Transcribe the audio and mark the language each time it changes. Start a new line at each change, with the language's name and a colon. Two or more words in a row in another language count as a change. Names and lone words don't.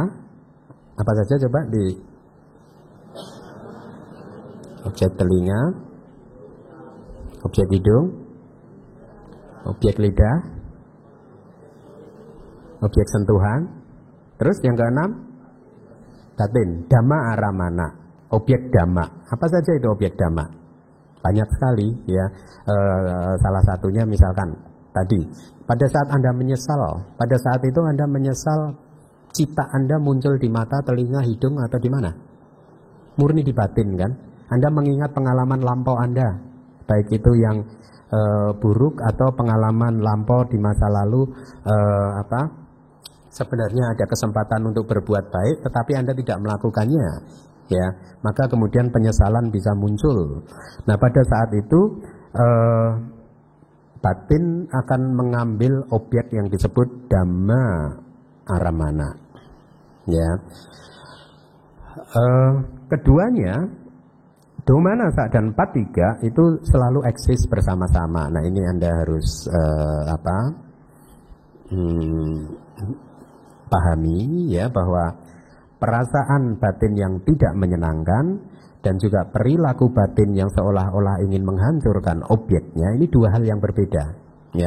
Indonesian: Apa saja coba di objek telinga, objek hidung, Objek lidah, objek sentuhan. Terus yang keenam, batin,
Pali: dhamma aramana,
Indonesian: objek dhamma. Apa saja itu objek dhamma? Banyak sekali ya. Salah satunya misalkan tadi, pada saat Anda menyesal, pada saat itu Anda menyesal, cita Anda muncul di mata, telinga, hidung atau di mana? Murni di batin kan? Anda mengingat pengalaman lampau Anda, baik itu yang buruk atau pengalaman lampau di masa lalu, sebenarnya ada kesempatan untuk berbuat baik, tetapi Anda tidak melakukannya, ya, maka kemudian penyesalan bisa muncul. Nah, pada saat itu batin akan mengambil objek yang disebut
Pali: dhamma aramana,
Indonesian: ya. Keduanya, domanasa dan patiga itu selalu eksis bersama-sama. Nah, ini Anda harus pahami ya, bahwa perasaan batin yang tidak menyenangkan dan juga perilaku batin yang seolah-olah ingin menghancurkan objeknya, ini dua hal yang berbeda ya.